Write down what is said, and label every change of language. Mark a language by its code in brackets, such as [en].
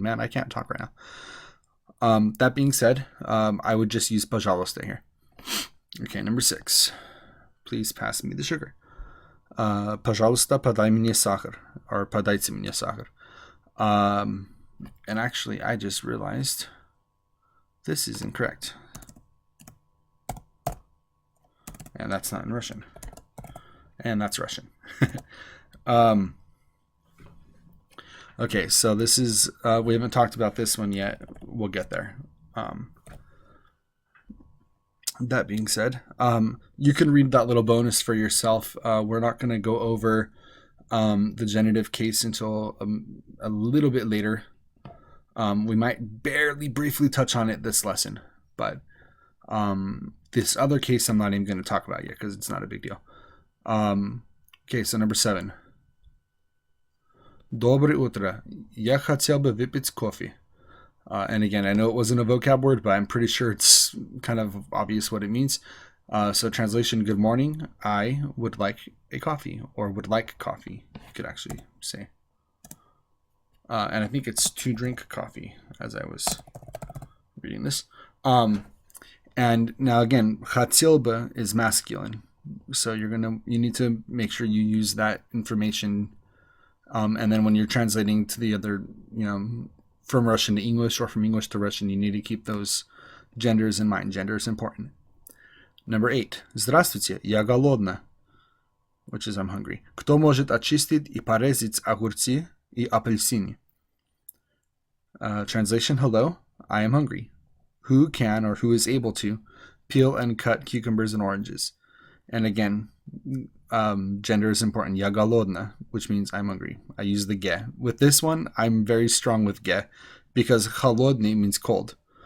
[en] Man, I can't talk right now. That being said, I would just use пожалуйста here. Okay, number six. Please pass me the sugar. [ru] Пожалуйста, подай мне сахар, or подайте мне сахар. [en] And actually, I just realized this is incorrect. And that's not in Russian. And that's Russian. Okay, so this is, we haven't talked about this one yet. We'll get there. That being said, you can read that little bonus for yourself. We're not going to go over the genitive case until a little bit later. We might barely briefly touch on it this lesson, but this other case I'm not even going to talk about yet because it's not a big deal. Okay, so number 7. [ru] Доброе утро. Я хотел бы выпить кофе. [en] And again, I know it wasn't a vocab word, but I'm pretty sure it's kind of obvious what it means. So translation, good morning. I would like a coffee, or would like coffee, you could actually say. And I think it's to drink coffee as I was reading this. And now again, chatzilba is masculine. So you need to make sure you use that information. And then when you're translating to the other, from Russian to English or from English to Russian, you need to keep those genders in mind. Gender is important. Number 8. [ru] Здравствуйте, я голодна, [en] which is I'm hungry. [ru] Кто может очистить и порезать огурцы и апельсины? [en] Translation, hello, I am hungry. Who can or who is able to peel and cut cucumbers and oranges? And again, gender is important. [ru] Я голодна, [en] which means I'm hungry. I use the ge. With this one, I'm very strong with ge because холодный means cold.